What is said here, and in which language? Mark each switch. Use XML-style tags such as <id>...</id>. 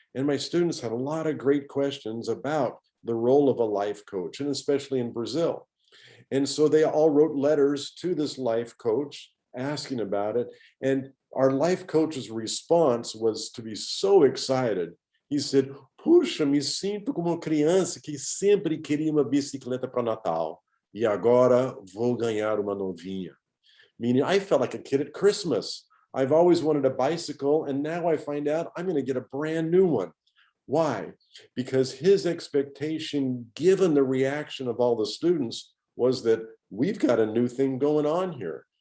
<en>And my students had a lot of great questions about the role of a life coach, and especially in Brazil. And so they all wrote letters to this life coach asking about it. And our life coach's response was to be so excited. He said,</en> <pt>puxa, me sinto como uma criança que sempre queria uma bicicleta para Natal. E agora vou ganhar uma novinha.</pt> <en>Meaning, I felt like a kid at Christmas. I've always wanted a bicycle, and now I find out I'm going to get a brand new one. Why? Because his expectation, given the reaction of all the students, was that we've got a new thing going on here.</en>